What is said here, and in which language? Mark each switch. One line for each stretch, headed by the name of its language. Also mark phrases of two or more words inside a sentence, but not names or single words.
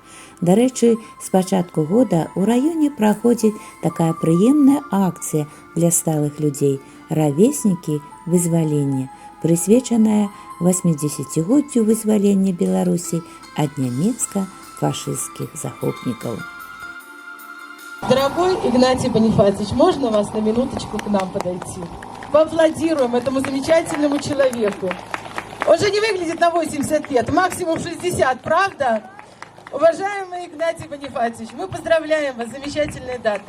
Belarusian: Дарэчы, з пачатку года ў раёне праходзіць такая прыемная акцыя для сталых людзей «Равеснікі вызвалення», прысвечаная 80-годдзю вызвалення Беларусі ад нямецка-фашысцкіх захопнікаў.
Russian: Дорогой Игнатий Бонифатьевич, можно вас на минуточку к нам подойти? Поаплодируем этому замечательному человеку. Он же не выглядит на 80 лет, максимум 60, правда? Уважаемый Игнатий Бонифатьевич, мы поздравляем вас с замечательной датой.